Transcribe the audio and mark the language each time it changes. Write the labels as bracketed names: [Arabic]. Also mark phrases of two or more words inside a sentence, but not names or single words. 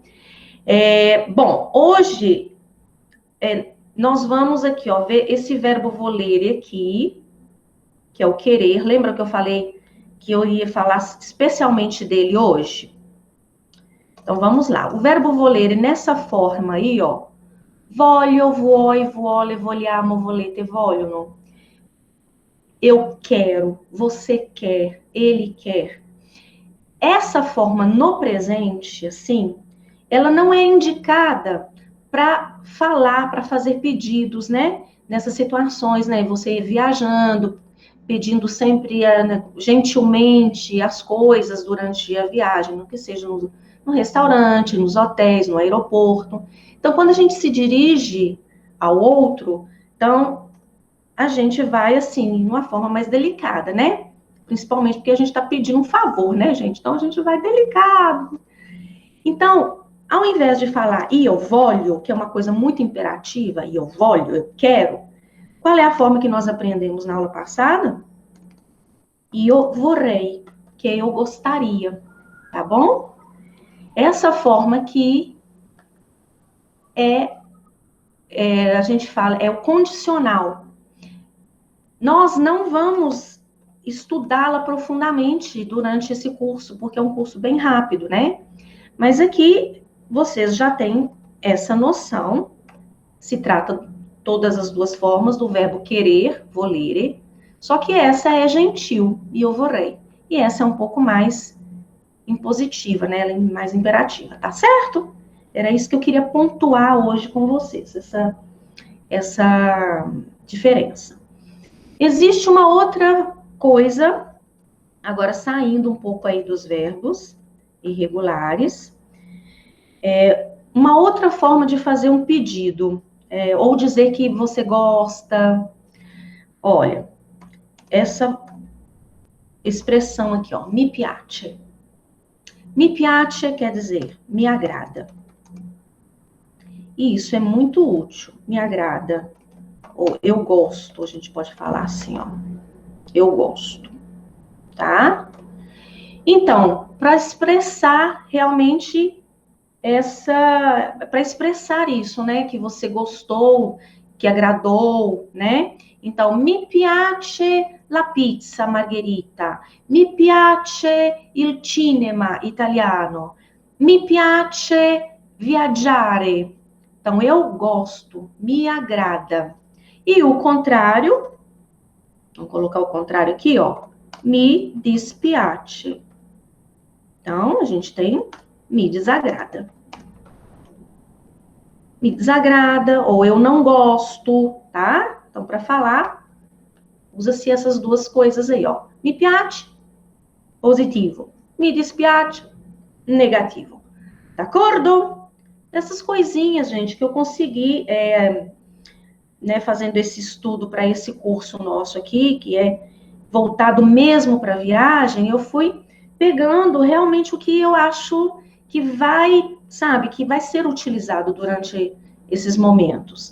[Portuguese] Bom, hoje nós vamos aqui, ó, ver esse verbo volere aqui, que é o querer. Lembra que eu falei que eu ia falar especialmente dele hoje? Então, vamos lá. O verbo volere nessa forma aí, ó. [Italian] Voglio, vuoi, vuole, vogliamo, volete, vogliono. [Portuguese] Eu quero, você quer, ele quer. Essa forma no presente, assim, ela não é indicada para falar, para fazer pedidos, né? Nessas situações, né? Você viajando, pedindo sempre gentilmente as coisas durante a viagem, no que seja no restaurante, nos hotéis, no aeroporto. Então, quando a gente se dirige ao outro, então a gente vai assim, de uma forma mais delicada, né? Principalmente porque a gente está pedindo um favor, né, gente? Então a gente vai delicado. Então, ao invés de falar [Italian] io voglio, [Portuguese] que é uma coisa muito imperativa, [Italian] io voglio, [Portuguese] eu quero, qual é a forma que nós aprendemos na aula passada? [Italian] Io vorrei, [Portuguese] que é eu gostaria, tá bom? Essa forma aqui a gente fala, é o condicional. Nós não vamos estudá-la profundamente durante esse curso, porque é um curso bem rápido, né? Mas aqui vocês já têm essa noção. Se trata todas as duas formas do verbo querer, volere, só que essa é gentil, [Italian] io vorrei. [Portuguese] E essa é um pouco mais impositiva, né? Ela é mais imperativa, tá certo? Era isso que eu queria pontuar hoje com vocês, essa diferença. Existe uma outra coisa, agora saindo um pouco aí dos verbos irregulares, uma outra forma de fazer um pedido, ou dizer que você gosta. Olha, essa expressão aqui, ó, [Italian] mi piace. Mi piace [Portuguese] quer dizer me agrada. E isso é muito útil, me agrada. Ou eu gosto, a gente pode falar assim, ó. Eu gosto, tá? Então, para expressar realmente para expressar isso, né? Que você gostou, que agradou, né? Então, [Italian] mi piace la pizza margherita, mi piace il cinema italiano, mi piace viaggiare. [Portuguese] Então, eu gosto, me agrada. E o contrário, vamos colocar o contrário aqui, ó. [Italian] Me dispiace. [Portuguese] Então, a gente tem me desagrada. Me desagrada, ou eu não gosto, tá? Então, para falar, usa-se essas duas coisas aí, ó. [Italian] Mi piace, positivo. Me dispiace, negativo. D'accordo? [Portuguese] Essas coisinhas, gente, que eu consegui fazendo esse estudo para esse curso nosso aqui, que é voltado mesmo para a viagem, eu fui pegando realmente o que eu acho que vai, sabe, que vai ser utilizado durante esses momentos.